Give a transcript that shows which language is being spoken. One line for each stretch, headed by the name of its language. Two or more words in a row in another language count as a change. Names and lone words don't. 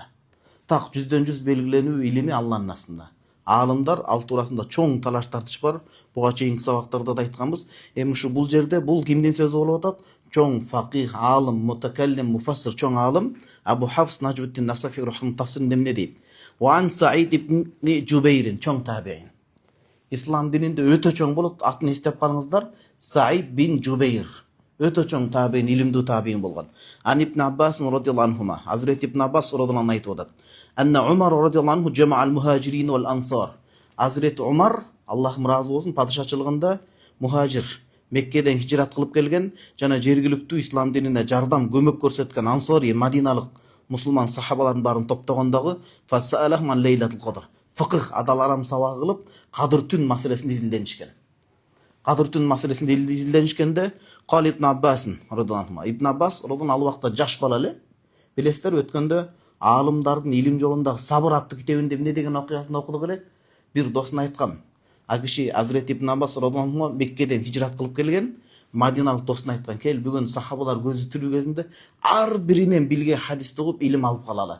Kyrgyz: Так 100-100 белгиленүү илими Алланын астында. Аалымдар ал туурасында чоң талаш тартыш бар. Буга чейинки сабактарда да айтканбыз. Эми ушу бул жерде бул кимдин сөзү болуп атат? Чоң факих, аалым, мутакаллим, муфассир, чоң аалым Абу Хафс Нажмуддин Насафи рахимахуллах тафсиринде эмне дейт?
Arabic: وعن سعيد بن جبير, чоң табиин.
Kyrgyz: Ислам дининде өтө чоң болот. Атын эстеп калыңыздар. Саид бин Жубейр. Өтө чоң табиин, илимдүү табиин болгон.
Arabic: عن ابن عباس رضي الله عنهما.
Kyrgyz: Hazret ибн Аббас
Arabic: رضي الله عنه
Kyrgyz: айтып атат.
Arabic: أن عمر رضي الله عنه جمع المهاجرين والأنصار.
Kyrgyz: Hazret Умар, Аллахым разы болсун, падышачылыгында мухажир, Меккеден хижрат кылып келген жана жергиликтүү ислам динине жардам, көмөк көрсөткөн ансори, мадиналык мусулман сахабалардын баарын топтогондогу
Arabic: فسألهم عن ليلة القدر.
Kyrgyz: фықых адал арам сабагы кылып кадыр түн маселесин изилденишкен. Кадыр түн маселесин изилденишкенде
Arabic: قال ابن عباس رضي الله عنه.
Kyrgyz: Ибн Аббас радhiyallahu ал убакта жаш бала эле. Билесиздер, өткөндө алымдардын илим жолундагы сабыр аттуу китебинде эмне деген окуясын окудук элек. Бир досуна айткан. А киши Азирет Ибн Аббас
Arabic: رضي الله عنه
Kyrgyz: Меккеден хижрат кылып келген. Мадиналык досуна айткан, кел бүгүн сахабалар көзү тирүү кезинде ар биринен билген хадисти угуп илим алып калалы.